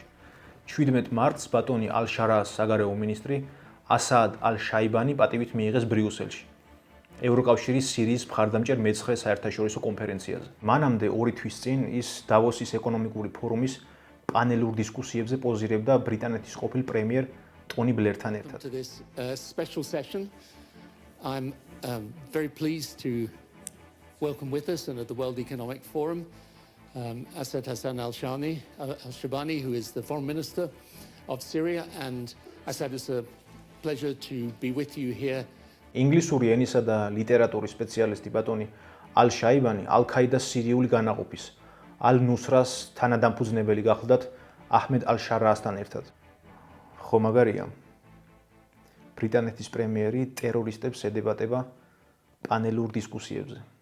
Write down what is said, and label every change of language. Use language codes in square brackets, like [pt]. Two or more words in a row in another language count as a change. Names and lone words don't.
[ka] 17 მარტს ბატონი ალ-შარას საგარეო მინისტრი ასად ალ-შაიბანი პატივით მიიღეს ბრიუსელში, ევროკავშირის სირიის მხარდამჭერ მეცხრე საერთაშორისო კონფერენციაზე. მანამდე 2 თვის წინ ის დავოსის ეკონომიკური ფორუმის პანელურ დისკუსიებზე პოზირებდა ბრიტანეთის ყოფილ პრემიერ ტონი ბლერთან ერთად. [en] To this special session, I'm very pleased to welcome with us, and at the World Economic Forum, Asad Hassan al-Shabani, who is the Foreign Minister of Syria, and Asad, it's a pleasure to be with you here. [ka] ინგლისური ენისა და ლიტერატურის სპეციალისტი ბატონი ალ-შაიბანი ალ-ქაიდას სირიული განაყოფის ალ-ნუსრას თანადამფუძნებელი გახლდათ აჰმედ ალ-შარაასთან ერთად. ხო მაგარია. ბრიტანეთის პრემიერი ტერორისტებს ედებატება პანელურ დისკუსიებზე.